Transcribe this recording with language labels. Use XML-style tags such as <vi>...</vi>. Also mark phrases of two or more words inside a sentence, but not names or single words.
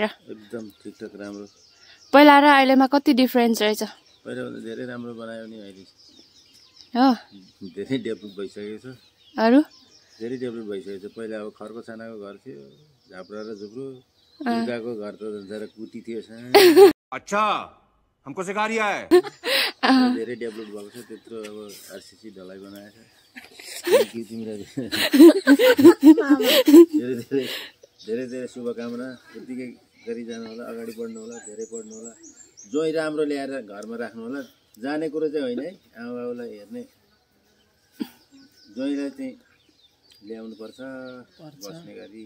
<ne>एकदम ठिकठाक राम्रो। पहिला र अहिलेमा कति डिफरेन्स रहेछ? पहिला भन्दा धेरै राम्रो बनायो नि अहिले। हो धेरै डेभलप भइसकेको छ। अरु धेरै डेभलप भइसकेको छ। पहिला अब खरको छानाको घर थियो, झाप्रा र झुप्रो। दुर्गाको घर त जरा कुटी थियो।</ne> <hi>अच्छा हमको सिखा रिया है।</hi> <ne>धेरै डेभलप भएको छ। त्यत्रो अब आरसीसी ढलाई बनाएको छ। धेरै धेरै शुभकामना। यतिकै गरी जानु होला, अगाडि बढ्नु होला, धेरै पढ्नु होला। जोइ राम्रो ल्याएर घरमा राख्नु होला। जाने कुरो चाहिँ होइन है, आमा बाबुलाई हेर्ने जोइलाई चाहिँ ल्याउनु पर्छ बस्ने गरी।</ne>